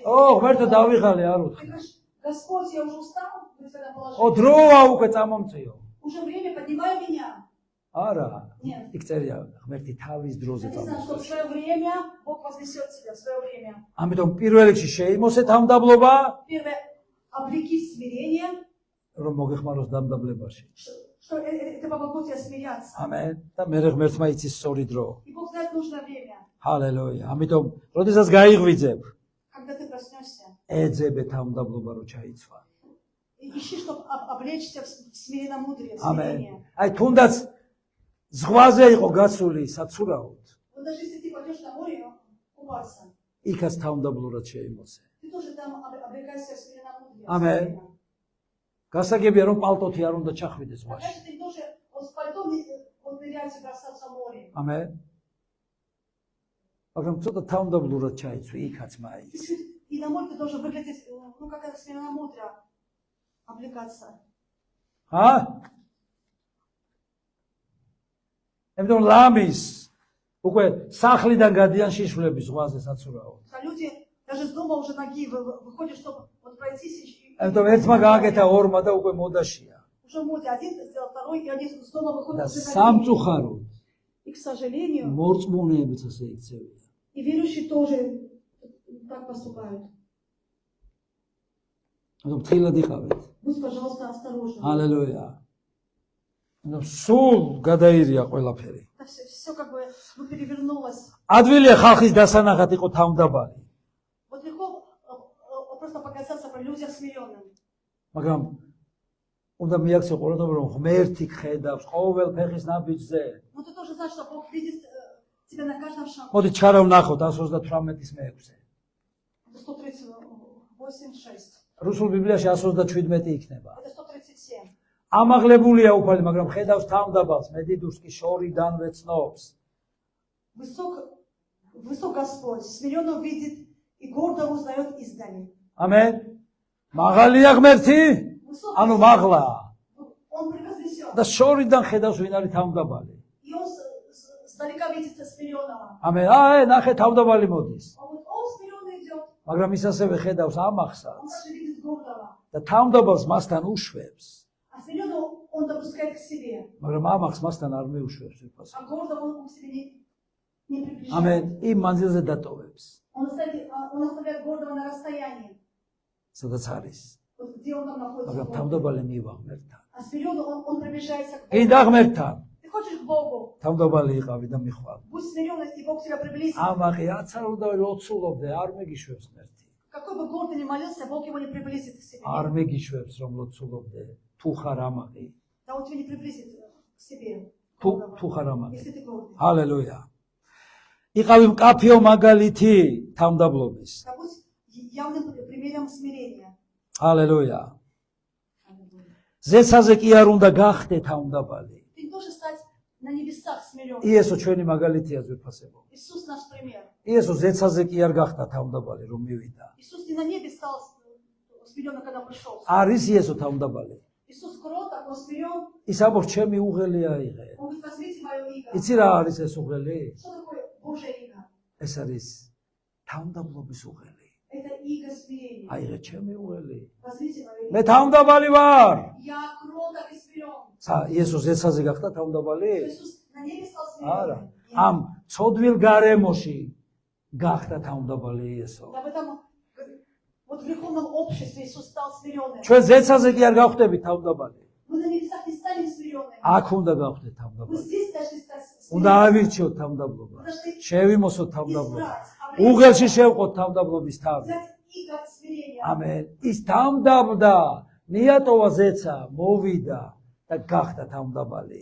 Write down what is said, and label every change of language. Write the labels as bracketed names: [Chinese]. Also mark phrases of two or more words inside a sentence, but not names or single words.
[Georgian] ღმერთო დავიღალე არ [Russian] Ты [Georgian] უთხრა. [Russian] говоришь, Господь, я уже устал, говорит, в этом положении. [Georgian] დროა უკვე წამომწიო. [Russian] Уже время, поднимай меня. [Georgian] არა. [Russian] Нет. [Georgian] იქ წერია ღმერთი თავის დროზე [Russian] Написано, что в [Georgian] წამომწიო. [Russian] свое время Бог вознесет тебя, в свое время. [Georgian] ამიტომ პირველ რიგში შეიმოსე თავმდაბლობა, [Russian] Первое, облеки смирение, [Georgian] რომ მოგეხმაროს დამდაბლებაში. [Russian] что это помогло тебе смеяться. [Georgian] ამენ. და მე ღმერთმა იცის სწორი დრო. [Russian] И Бог знает нужное время. [Georgian] ჰალელუია. ამიტომ როდესაც გაიღვიძებ, [Russian] Когда ты проснешься, [Georgian] ეძებე თავმდაბლობა რო ჩაიცვა. [Russian] ищи, чтобы облечься в смиренномудрие, в [Georgian] ამენ. [Russian] смирение. [Georgian] აი თუნდაც ზღვაზე იყო გასული საცურაოდ, [Russian] Вот даже если ты пойдешь на море купаться, [Georgian] იქაც თავმდაბლურად შეიმოსე. [Russian] ты тоже там облекайся в смиренномудрие. в Amen. смирение. [Georgian] გასაგებია რომ პალტოთი არ უნდა ჩახვიდეს ზღვაში. [Russian] Конечно, ты не должен вот с пальтом вот нырять и бросаться в море. [Georgian] ამენ. მაგრამ ცოტა თავმდაბლურად ჩაიცვი, იქაც მაიც. [Russian] Чуть-чуть и на море ты должен выглядеть, ну, как это смиренномудрие, облекаться. [Georgian] ჰა? ემდენ ლამის უკვე სახლიდან გადიან შიშვლები ზღვაზე საცურაოდ. [Russian] А люди даже с дома уже ноги выходят, чтобы вот пройтись. [Georgian] ემდენ ერთმა გააკეთა ორმა და უკვე მოდაშია. [Russian] Уже в моде один сделал, второй, и они с дома [Georgian] და [Russian] выходят уже ноги. [Georgian] სამწუხაროდ [Russian] И, к сожалению, [Georgian] მორწმუნეებიც ასე იქცევიან. [Russian] и верующие тоже так поступают. [Georgian] ემდენ თილად იყავით. [Russian] Будь, пожалуйста, осторожен. [Georgian] ჰალელუია. ემდენ სულ გადაირია ყველაფერი. [Russian] Все как бы перевернулось. [Georgian] ადვილია ხალხის დასანახად იყო თავმდაბალი. [Russian] Вот легко просто показаться при людях смиренным. [Georgian] მაგრამ უნდა მიაქცე ყურადღება რომ ღმერთი ხედავს ყოველ фეხის ნაბიჯზე. [Russian] Но ты тоже знаешь, что Бог видит тебя на каждом шагу. [Georgian] მოდი ჩარავ ნახოთ 138-ის მე-6. [Russian] Это 138:6. [Georgian] რუსულ ბიბლიაში 137 იქნება. [Russian] Это 137. [Georgian] ამაღლებულია უფალი, მაგრამ ხედავს თავმდაბალს, მედიდურს კი შორიდან ვეცნობს. [Russian] Высок Господь, смиренно видит и гордо узнает издали. [Georgian] ამენ. მაღალია ღმერთი, ანუ მაღლა. [Russian] Он превознесет. [Georgian] და შორიდან ხედავს ვინ არის თავმდაბალი. [Russian] И он сдалека видит смиренного. [Georgian] ამენ. ნახე თავმდაბალი მოდის. [Russian] А вот он смиренно идет. [Georgian] მაგრამ ის ასევე ხედავს [Russian] Он [Georgian] ამახსაც [Russian] даже видит гордого. [Georgian] და თავმდაბალს მასთან უშვებს. [Russian] А смиренного он допускает к себе. [Georgian] მაგრამ ამახს მასთან არ მეუშვებს ვიფას. [Russian] А гордого он к себе не приближает. [Georgian] ამენ. იმ მანძილზე დატოვებს. [Russian] Он оставляет гордого на расстоянии. [Georgian] სადაც არის. [Russian] Вот где он там находится. [Georgian] მაგრამ თავმდაბალი მივა ღმერთთან. [Russian] А смиренно он приближается к [Georgian] კი [Russian] Богу. [Georgian] და ღმერთთან. [Russian] Ты хочешь к Богу. [Georgian] თავმდაბალი იყავი და მიხვალ. [Russian] Будь смиренным, и Бог тебя приблизит. [Georgian] ამაღი რაც არ უნდა ლოცულობდე, არ მეგიშვებს ღმერთი. [Russian] Какой бы гордый ни молился, Бог его не приблизит к себе. [Georgian] არ მეგიშვებს რომ ლოცულობდე, თუ ხარ ამაღი. [Russian] Да он тебя не приблизит к себе. [Georgian] თუ ხარ ამაღი. [Russian] Если ты гордый. [Georgian] ჰალელუია. იყავი მკაფიო მაგალითი თავმდაბლობის. [Russian] Да будь явным примером смирения. [Georgian] ჰალელუია. ზეცაზე კი არ უნდა გახდე თავმდაბალი. [Russian] Ты не должен стать на небесах смиренным. [Georgian] იესო ჩვენი მაგალითია ძვირფასებო. [Russian] Иисус наш пример. [Georgian] იესო ზეცაზე კი არ გახდა თავმდაბალი რომ მივიდა. [Russian] Иисус не на небе стал смиренным, когда пришел. [Georgian] არის იესო თავმდაბალი. [Russian] Иисус кроток, он смирен. [Georgian] ის ამბობს ჩემი უღელი აიღე. [Russian] Он говорит, возьмите мое иго. [Georgian] იცი რა არის ეს უღელი? [Russian] Что такое Божье иго? [Georgian] ეს არის თავმდაბლობის უღელი. [Russian] Это иго смирения. [Georgian] აიღე ჩემი უღელი. [Russian] Возьмите мое [Georgian] მე [Russian] иго. [Georgian] თავმდაბალი ვარ. [Russian] Я кроток и смирен. [Georgian] იესო ზეცაზე გახდა თავმდაბალი? [Russian] Иисус на небе стал [Georgian] არა. [Russian] смиренным. [Georgian] ამ ცოდვილ გარემოში გახდა თავმდაბალი იესო. [Russian] Да в этом вот в греховном обществе Иисус стал смиренным. [Georgian] ჩვენ ზეცაზე კი არ გავხდებით თავმდაბალი. [Russian] Мы на небесах не станем смиренными. [Georgian] აქ უნდა გავხდეთ [Russian] Мы [Georgian] თავმდაბალი. [Russian] здесь должны стать [Georgian] უნდა ავირჩიოთ თავმდაბლობა. [Russian] Мы должны [Georgian] შევიმოსოთ თავმდაბლობა. [Russian] избрать, [Georgian] უღელში შევყოთ თავმდაბლობის თავი. [Russian] взять иго смирения. [Georgian] ამენ. ის თავმდაბლდა, მიატოვა ზეცა, მოვიდა და გახდა თავმდაბალი.